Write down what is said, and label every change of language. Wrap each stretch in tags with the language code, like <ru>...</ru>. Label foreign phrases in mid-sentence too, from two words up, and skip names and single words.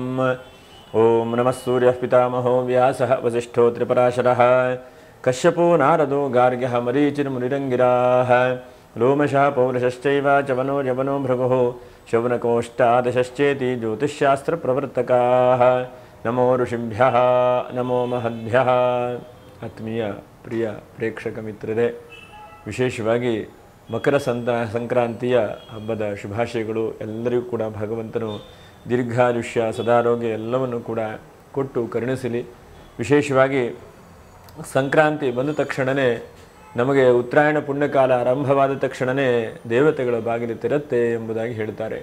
<sa>ओम नमः सूर्यः पितामहो व्यासः वसिष्ठो त्रिपराशरः कश्यपो नारदो गार्ग्यः मरीचिर्मुनिरङ्गिराः लोमशः पौरुषश्चैव चवनो यवनो भृगुः शौनकोऽष्टादशश्चेति ज्योतिष्शास्त्रप्रवर्तकाः। नमो ಋಷಿಭ್ಯಃ ನಮೋ ಮಹದ್ಭ್ಯಃ।</sa> <kn>ಆತ್ಮೀಯ ಪ್ರಿಯ ಪ್ರೇಕ್ಷಕ ಮಿತ್ರರೇ, ವಿಶೇಷವಾಗಿ ಮಕರ ಸಂಕ್ರಾಂತಿಯ ಹಬ್ಬದ ಶುಭಾಶಯಗಳು. ಎಲ್ಲರಿಗೂ ಕೂಡ ಭಗವಂತನು ದೀರ್ಘಾಯುಷ್ಯ ಸದಾರೋಗ್ಯ ಎಲ್ಲವನ್ನು ಕೂಡ ಕೊಟ್ಟು ಕರುಣಿಸಲಿ. ವಿಶೇಷವಾಗಿ ಸಂಕ್ರಾಂತಿ ಬಂದ ತಕ್ಷಣವೇ ನಮಗೆ ಉತ್ತರಾಯಣ ಪುಣ್ಯಕಾಲ ಆರಂಭವಾದ ತಕ್ಷಣವೇ ದೇವತೆಗಳ ಬಾಗಿಲು ತೆರತ್ತೆ ಎಂಬುದಾಗಿ ಹೇಳ್ತಾರೆ.</kn>